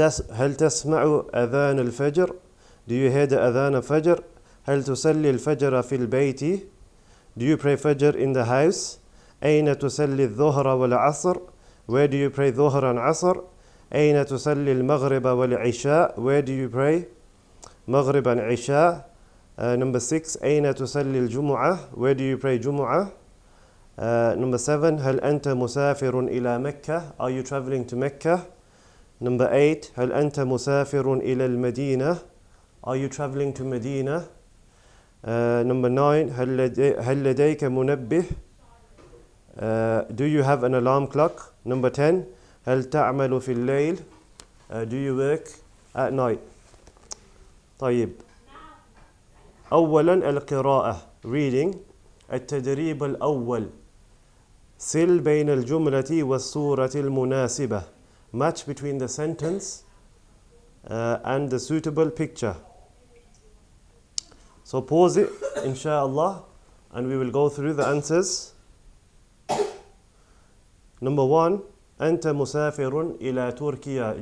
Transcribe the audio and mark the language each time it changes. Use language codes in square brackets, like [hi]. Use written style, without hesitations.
[ar] هل تسمع أذان الفجر? [en] Do you hear the أذان الفجر? [ar] هل تصلي الفجر في البيت? [en] Do you pray Fajr in the house? [ar] أين تصلي الظهر والعصر? [en] Where do you pray ظهر and عصر? [ar] أين تصلي المغرب والعشاء? [en] Where do you pray مغرب and عشاء? Number 6. [ar] أين تصلي الجمعة? [en] Where do you pray جمعة? Number 7. [ar] هل أنت مسافر إلى مكة? [en] Are you traveling to Mecca? Number 8. [ar] هل أنت مسافر إلى المدينة? [en] Are you traveling to Medina? Number 9. [ar] هل لديك منبه? [en] Do you have an alarm clock? Number 10. [ar] هل تعمل في الليل? [en] Do you work at night? طيب. [ar] أولا القراءة reading. التدريب الأول. سل بين الجملة والصورة المناسبة. [en] Match between the sentence and the suitable picture. So pause it, inshallah, and we will go through the answers. Number 1. [ar] أنت مسافر إلى تركيا.